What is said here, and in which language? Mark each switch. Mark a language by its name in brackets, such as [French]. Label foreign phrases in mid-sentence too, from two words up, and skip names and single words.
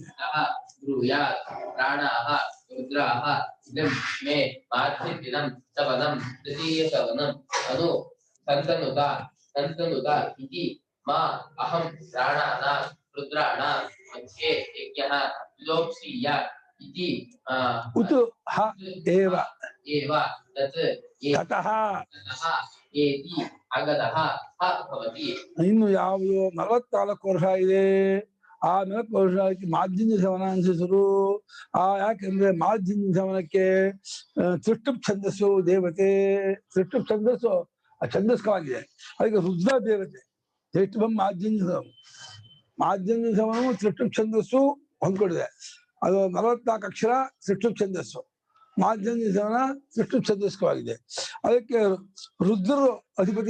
[Sanskrit] ब्रूयात् प्राणाः रुद्राः इदं मे माध्यन्दिनं सवनं तृतीयसवनम् अनु सन्तनुता इति मा अहं प्राणानां रुद्राणां मध्ये यज्ञः विलोक्ष्येत् इति उत ह एव तत् ततः एति अगदः ह भवति [Kannada] ಇನ್ನು ಯಾವುದು 44 ವರ್ಷ ಇದೆ ಆ 44 ವರ್ಷಕ್ಕೆ ಮಾಧ್ಯಮ ಸವನ ಅನಿಸಿದ್ರು ಯಾಕೆಂದ್ರೆ ಮಾಧ್ಯಮ ಸವನಕ್ಕೆ ಸೃಷ್ಟುಪ್ ಛಂದಸ್ಸು ದೇವತೆ ಸೃಷ್ಟುಪ್ ಛಂದಸ್ಸು ಛಂದಸ್ಕವಾಗಿದೆ ಅದಕ್ಕೆ ರುದ್ರ ದೇವತೆ ಸೃಷ್ಟುಭಂ ಮಾಧ್ಯಮ ಸವನವು ಸೃಷ್ಟುಪ್ ಛಂದಸ್ಸು ಹೊಂದ್ಕೊಂಡಿದೆ ಅದು 44 ಅಕ್ಷರ ಸೃಷ್ಟುಪ್ ಛಂದಸ್ಸು ಮಾಧ್ಯಮ ಸವನ ಸೃಷ್ಟುಪ್ ಛಂದಸ್ಕವಾಗಿದೆ ಅದಕ್ಕೆ ರುದ್ರರು ಅಧಿಪತಿ